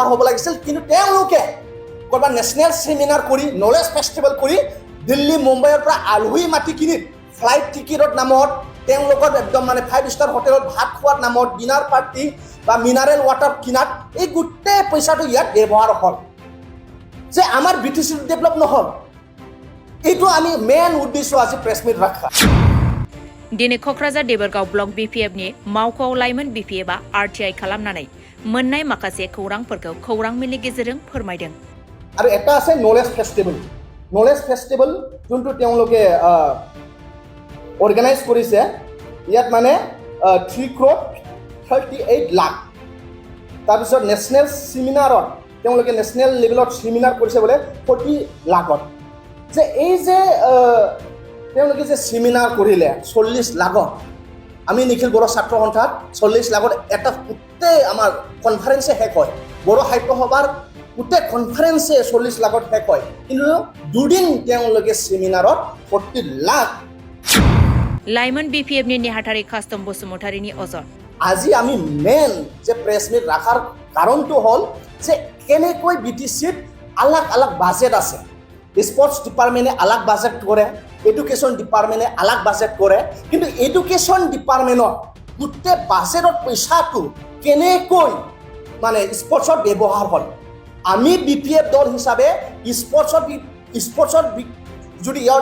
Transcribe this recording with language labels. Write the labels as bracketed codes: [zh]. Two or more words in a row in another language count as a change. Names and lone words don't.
[as] হ'ব লাগিছিল কিন্তু তেওঁলোকে কৰবা নেশ্যনেল ছেমিনাৰ কৰি নলেজ ফেষ্টিভেল কৰি দিল্লী মুম্বাইৰ পৰা আলহী মাতি কিনি ফ্লাইট টিকেটৰ নামত তেওঁলোকৰ একদম মানে 5 ষ্টাৰ হোটেলত ভাত খোৱাৰ নামত ডিনাৰ পাৰ্টি বা মিনাৰেল ৱাটাৰ কিনাত এই গোটেই পইচাটো ইয়াত ব্যৱহাৰ হ'ল যে আমাৰ BTC ডেভেলপ নহল এইটো আমি মেইন উদ্দেশ্য আছে প্ৰেছ মিট ৰাখা [brx] दिनै क'क्राझार देबोरगाव ब्लक BPFनि मावख'आव लाइमोन BPFआ RTI खालामनानै मोननाय माखासे खौरांफोरखौ खौरां मेलनि गेजेरजों फोरमायदों [as] আৰু এটা আছে নলেজ ফেষ্টিভেল যোনটো তেওঁলোকে অৰ্গেনাইজ কৰিছে ইয়াত মানে 3 crore 38 লাখ তাৰপিছত নেশ্যনেল ছেমিনাৰত তেওঁলোকে নেশ্যনেল লেভেলত ছেমিনাৰ কৰিছে বোলে 40 লাখত যে এই যে তেওঁলোকে যে ছেমিনাৰ কৰিলে 40 লাখত আমি নিখিল বড়ো ছাত্ৰ সন্থাত 40 লাখত এটা গোটেই আমাৰ কনফাৰেন্সে শেষ হয় বড়ো সাহিত্য সভাৰ গোটেই কনফাৰেন্সে 40 লাখত শেষ হয় কিন্তু দুদিন তেওঁলোকে ছেমিনাৰত 40 লাখ [brx] लाइमोन BPFनि नेहाथारि कास्टम बसुमतारिनि अजन [as] আজি আমি মেইন যে প্ৰেছ মিট ৰাখাৰ কাৰণটো হ'ল যে কেনেকৈ BTCত আলাগ বাজেট আছে স্পৰ্টছ ডিপাৰ্টমেণ্টে আলাগ বাজেট কৰে এডুকেশ্যন ডিপাৰ্টমেণ্টে আলাগ বাজেট কৰে কিন্তু এডুকেশ্যন ডিপাৰ্টমেণ্টত গোটেই বাজেটৰ পইচাটো কেনেকৈ মানে স্পৰ্টছত ব্যৱহাৰ হ'ল আমি BPF দল হিচাপে স্পৰ্টছত যদি ইয়াৰ